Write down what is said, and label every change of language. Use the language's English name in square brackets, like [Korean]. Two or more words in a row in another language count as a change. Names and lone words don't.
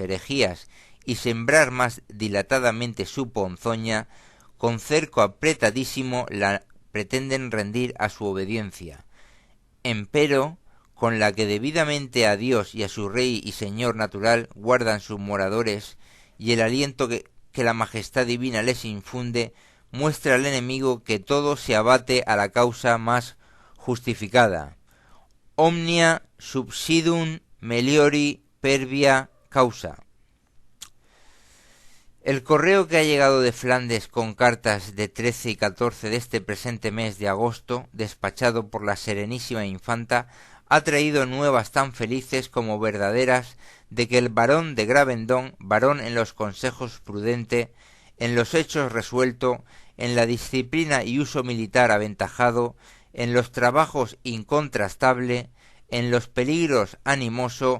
[Spanish] herejías y sembrar más dilatadamente su ponzoña, con cerco apretadísimo la pretenden rendir a su obediencia, empero con la que debidamente a Dios y a su Rey y Señor natural guardan sus moradores, y el aliento que la majestad divina les infunde, muestra al enemigo que todo se abate a la causa más justificada. [Latin] Omnia subsidum meliori pervia causa. [Spanish] El correo que ha llegado de Flandes con cartas de 13 y 14 de este presente mes de agosto, despachado por la serenísima infanta, ha traído nuevas tan felices como verdaderas de que el barón de Gravendonk, varón en los consejos prudente, en los hechos resuelto, en la disciplina y uso militar aventajado, en los trabajos incontrastable, en los peligros animoso